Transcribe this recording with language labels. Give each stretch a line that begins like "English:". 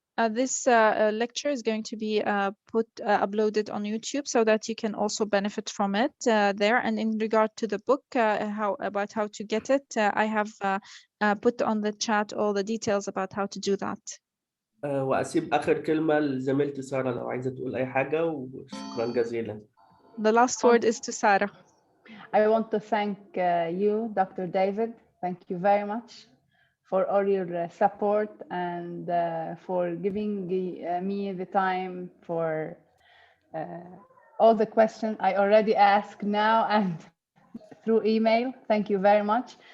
English: This lecture is going to be uploaded on YouTube so that you can also benefit from it there. And in regard to the book, how to get it, I have put on the chat all the details about how to do that.
Arabic: وأسيب آخر كلمة لزميلتي سارة لو عايزة تقول أي حاجة، وشكرا جزيلا.
English: The last word is to Sarah. I want to thank you, Dr. David. Thank you very much for all your support and for giving me the time for all the questions I already asked now and through email. Thank you very much.